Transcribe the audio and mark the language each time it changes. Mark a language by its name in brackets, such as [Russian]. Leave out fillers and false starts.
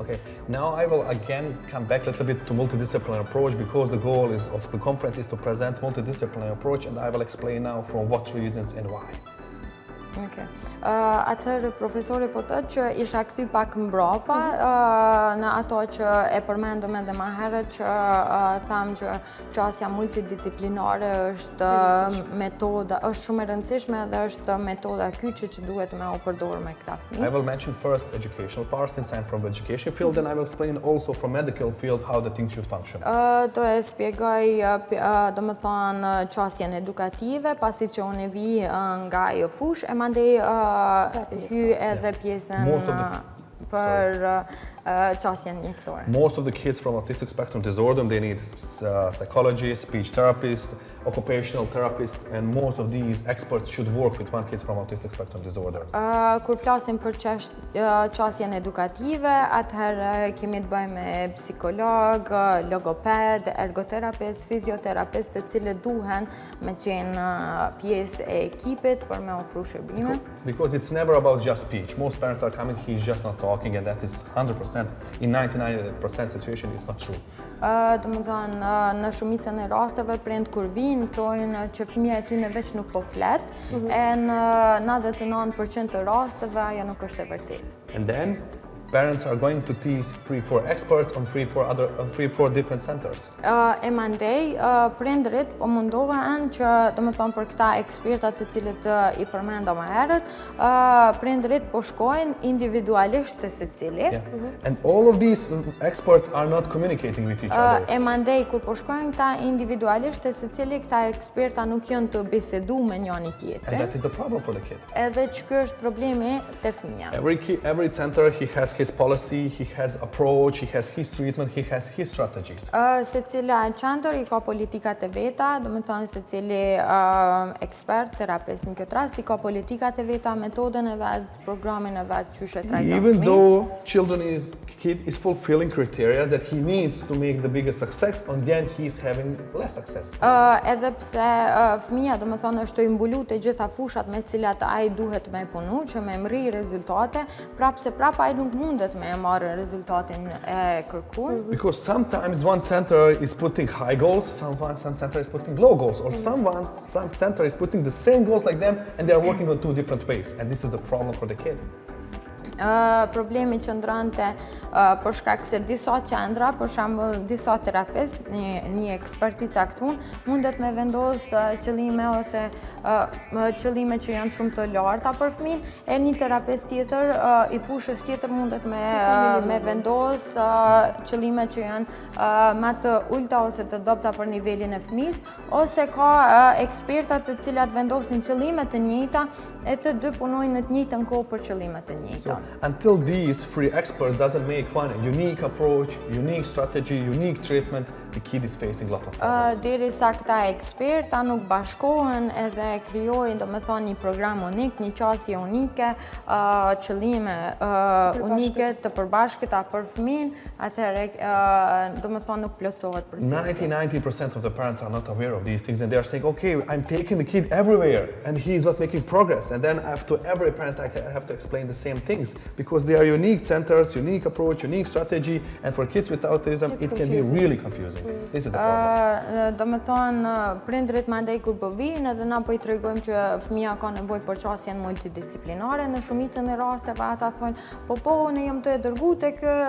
[English] Okay, now I will again come back a little bit to multidisciplinary approach, because the goal of the conference is to present multidisciplinary approach, and I will explain now for what reasons and why. Okay. [Albanian] Atëherë profesori po thotë që isha kthy pak mbrapa në ato që e përmendëm edhe më herët, që thamë që qasja multidisciplinare është metoda, është shumë e rëndësishme dhe është metoda kyçe që duhet me u përdorur me këta fëmijë. [English] I will mention first educational part, since I'm from the education field, and I will explain also from medical field how the thing should function. [Albanian] Do e shpjegoj domethënë qasjen edukative, pasi që unë vi nga ajo fushë, e mandej hy edhe pjesën për qasjen mjekësore. [English] Most of the kids from autistic spectrum disorder, they need psychologists, speech therapists, occupational therapists, and most of these experts should work with one kids from autistic spectrum disorder. [Albanian] Kur flasim për qasjen edukative, atëherë kemi të bëjmë me psikolog, logoped, ergoterapist, fizioterapist, të cilët duhen me qenë pjesë e ekipit për me ofru shërbime. [English] Because it's never about just speech. Most parents are coming, he's just not talking, and that is 100%. In 99% situation, it's not true. [Albanian] Domethënë, në shumicën e rasteve prind kur vinë thonë që fëmia e tyre veç nuk po flet, e në 99% të rasteve ajo nuk është e vërtetë. [English] And then parents are going to teach 3-4 experts on 3-4 different centers. [Albanian] E mandej, prindrit po mundohen që, domethënë për këta ekspertat të cilët I përmenda më herët, prindrit po shkojnë individualisht të secili. [English] And all of these experts are not communicating with each other. [Albanian] E mandej kur po shkojnë këta individualisht të secili, këta eksperta nuk janë të bisedu me njëri [English] And [Albanian] tjetrin. [English] that is the problem for the kid. [Albanian] Edhe që ky është problemi te fëmia. [English] Every center, he has his policy, he has approach, he has his treatment, he has his strategies. [Albanian] Secila qendër I ka politikat e veta, domethënë secili ekspert, terapist në këtë rast I ka politikat e veta, metodën e vet, programin e vet, çush e trajton [English] Even [Albanian] fëmin. [English] though kid is fulfilling criteria that he needs to make the biggest success, and then he's having less success. [Albanian] Edhe pse fëmia domethënë është I mbulu të gjitha fushat me të cilat ai duhet me punu, që me mri rezultate, prap ai nuk mundet me marrë rezultatin e kërkuar. [English] Because sometimes one center is putting high goals, some center is putting low goals, or some center is putting the same goals like them, and they are working on 2 different ways, and this is the problem for the kid. [Albanian] Problemi që ndronte për shkak se disa qendra, për shembull disa terapist, një ekspert I caktuar, mundet me vendos qëllime ose qëllime që janë shumë të larta për fëmin, e një terapist tjetër I fushës tjetër mundet me vendos qëllime që janë më të ulta ose të dobta për nivelin e fëmis, ose ka eksperta të cilat vendosin qëllime të njëjta e të dy punojnë në të njëjtën kohë për qëllime të njëjta. [English] Until these 3 experts doesn't make one unique approach, unique strategy, unique treatment, the kid is facing a lot of problems. [Albanian] Derisa këta eksperta nuk bashkohen edhe krijojnë domethënë një program unik, një qasje unike, qëllime unike të përbashkëta për fëmin, atëherë domethënë nuk plotësohet procesi. [English] 90% of the parents are not aware of these things, and they are saying, okay, I'm taking the kid everywhere and he's not making progress, and then to every parent I have to explain the same things because they are unique centers, unique approach, unique strategy, and for kids with autism it can be really confusing. This is the problem. [Albanian] Domethënë prindrit mandej kur po vijnë edhe na po I tregojmë që fëmia ka nevojë për qasjen multidisciplinare, në shumicën e rasteve ata thonë, po ne jam të e dërgu tek